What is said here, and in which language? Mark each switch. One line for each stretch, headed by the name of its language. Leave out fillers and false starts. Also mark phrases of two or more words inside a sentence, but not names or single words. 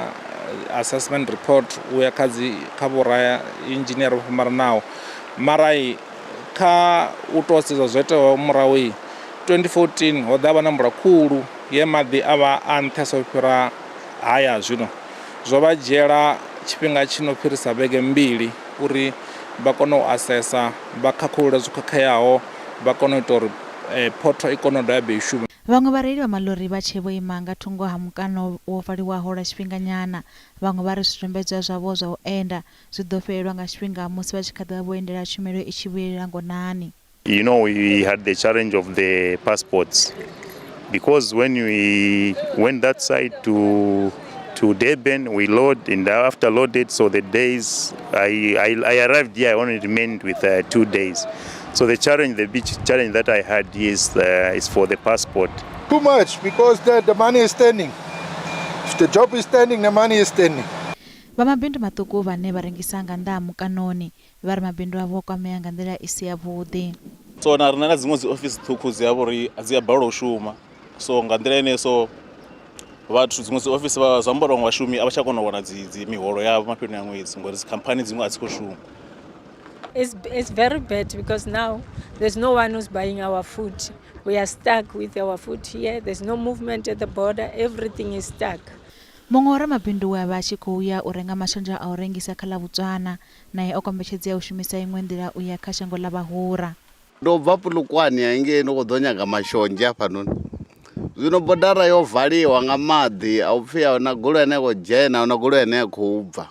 English: assessment report
Venda: u ya kha vhora engineer vho fhambananaho mara kha u to sedza zwo iteaho murahu 2014 ho ḓa vha na mvula khulu ye maḓi a vha a nṱhesa u fhira haya zwino zwo vha dzhiela tshifhinga tshino fhirisa vhege mbili uri vha kone u assessa vha khakhulula zwo khakheaho vha kone u ita uri poto i kone u dovha ya shuma. Vhaṅwe vhareili vha maḽori vha tshe vho ima nga thungo ha mukano wo valiwaho lwa tshifhinga nyana. Vhaṅwe vha ri zwidombedzwa zwavho zwa u enda zwi ḓo fhelelwa nga tshifhinga musi vha tshi kha ḓa vho endela tshumelo i tshi vhuyelela ngonani.
English: We had the challenge of the passports because when we went that side to Durban, we load and after loaded, so the days I arrived here, I only remained with 2 days. So the big challenge that I had is for the passport. Too much because the money is standing. If the job is standing, the money is standing.
Venda: Vha mabindu maṱuku vhane vha rengisa nga nnḓa ha mukanoni vha ri mabindu avho kwamea nga nḓila i si yavhuḓi. So na rina na dziṅwe dzi ofisi ṱhukhu dzi ya vhori a dzi ya balelwa u shuma. So nga nḓila ine so vhathu dziṅwe dzi ofisi vha zwa mboro nga vhashumi a vha tsha kona u wana dzi miholo yavho mafheloni a ṅwedzi ngori dzi khamphani dziṅwe a dzi khou shuma.
English: It's very bad because now there's no one who's buying our food. We are stuck with our food here. There's no movement at the border. Everything is stuck.
Venda: Muṅwe wa ramabindu we a vha a tshi khou ya u renga mashonzha a u rengisa kha ḽa Botswana naye o kombetshedzea u shumisa iṅwe nḓila u ya kha shango ḽa Vhahura. Ndo bva Polokwane hangei no khou ḓo nyaga mashonzha hafhanoni. Zwino bodara yo valiwa nga maḓi a u pfhi a huna goloi ine ya khou dzhena a huna goloi ine ya khou bva.